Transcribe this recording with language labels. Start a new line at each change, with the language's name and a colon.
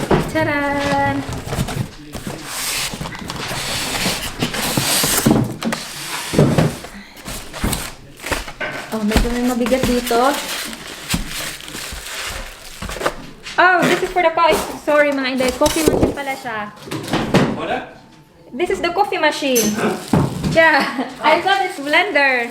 Filipino: Charan! Oh, medyo may mabigat dito.
English: Oh, this is for the coffee.
Filipino: Sorry mga inday, coffee machine pala siya.
English: What? This is the coffee machine. Yeah, I thought it's blender.